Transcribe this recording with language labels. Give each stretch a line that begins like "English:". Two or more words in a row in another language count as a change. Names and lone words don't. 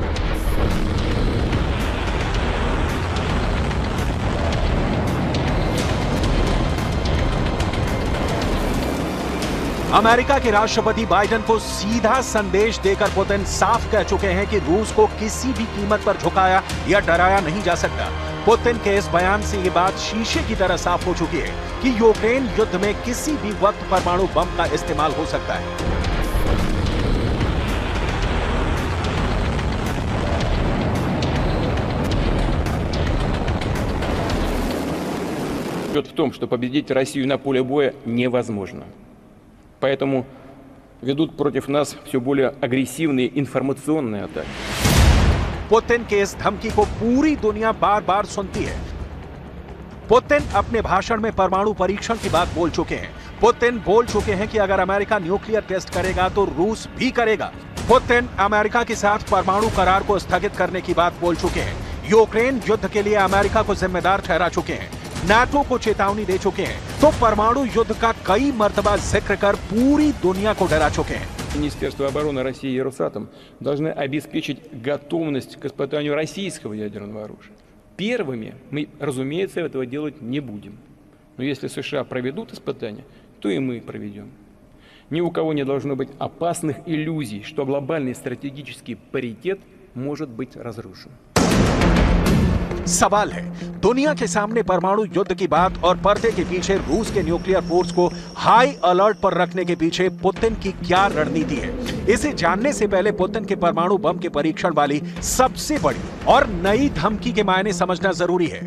Hindi: अमेरिका के राष्ट्रपति बाइडेन को सीधा संदेश देकर पुतिन साफ कह चुके हैं कि रूस को किसी भी कीमत पर झुकाया या डराया नहीं जा सकता। पुतिन के इस बयान से ये बात शीशे की तरह साफ हो चुकी है कि यूक्रेन युद्ध में किसी भी वक्त परमाणु बम का इस्तेमाल हो सकता है।
Russian: в том, что победить Россию на поле боя невозможно. Поэтому ведут против нас все более агрессивные информационные атаки.
Hindi: पुतिन के इस धमकी को पूरी दुनिया बार बार सुनती है। पुतिन अपने भाषण में परमाणु परीक्षण की बात बोल चुके हैं। पुतिन बोल चुके हैं कि अगर अमेरिका
English: nuclear test
Hindi: करेगा तो रूस भी करेगा। पुतिन अमेरिका के साथ परमाणु करार को स्थगित करने की बात बोल चुके हैं। यूक्रेन युद्ध के लिए अमेरिका को जिम्मेदार ठहरा चुके हैं। नाटो को चेतावनी दे चुके हैं। तो परमाणु युद्ध का कई मर्तबा जिक्र कर पूरी दुनिया को डरा चुके हैं।
Russian: Министерство обороны России и Росатом должны обеспечить готовность к испытанию российского ядерного оружия. Первыми мы, разумеется, этого делать не будем. Но если США проведут испытания, то и мы проведем. Ни у кого не должно быть опасных иллюзий, что глобальный стратегический паритет может быть разрушен.
Hindi: सवाल है, दुनिया के सामने परमाणु युद्ध की बात और पर्दे के पीछे रूस के
English: nuclear force
Hindi: को
English: high alert
Hindi: पर रखने के पीछे पुतिन की क्या रणनीति है? इसे जानने से पहले पुतिन के परमाणु बम के परीक्षण वाली सबसे बड़ी और नई धमकी के मायने समझना जरूरी है।